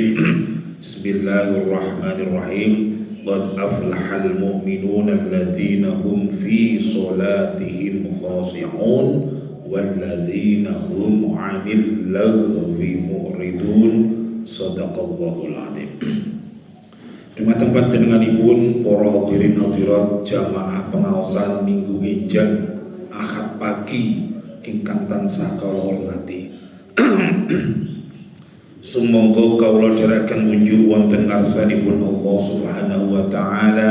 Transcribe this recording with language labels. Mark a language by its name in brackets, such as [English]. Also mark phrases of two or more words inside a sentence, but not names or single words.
[Arabic] بسم الله الرحمن الرحيم. قد أفلح المؤمنون الذين هم في صلاتهم خاشعون والذين هم عن اللغو معرضون. صدق الله العظيم. [Javanese] Dumateng panjenenganipun para hadirin hadirat jamaah pengaosan Minggu Enjang Ahad pagi ingkang tansah kula hormati. Sumangga kawula dherekaken munjuk wonten ngarsanipun [Arabic] الله سبحانه وتعالى.